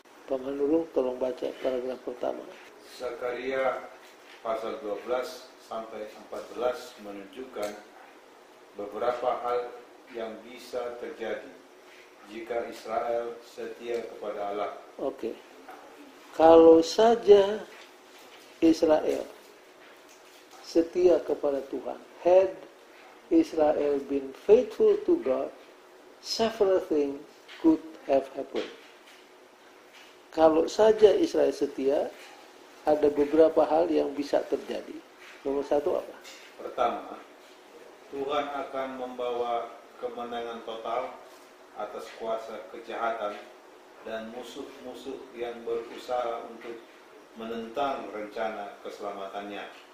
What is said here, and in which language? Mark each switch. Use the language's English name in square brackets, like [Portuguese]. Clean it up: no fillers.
[Indonesian] Pak Manurung tolong baca paragraf pertama. Zakaria pasal 12 sampai 14 menunjukkan beberapa hal yang bisa terjadi jika Israel setia kepada Allah. Oke. Kalau saja Israel setia kepada Tuhan, [English] had Israel been faithful to God, several things could have happened. [Indonesian] Kalau saja Israel setia, ada beberapa hal yang bisa terjadi. Nomor satu apa? Pertama, Tuhan akan membawa kemenangan total atas kuasa kejahatan dan musuh-musuh yang berusaha untuk menentang rencana keselamatannya.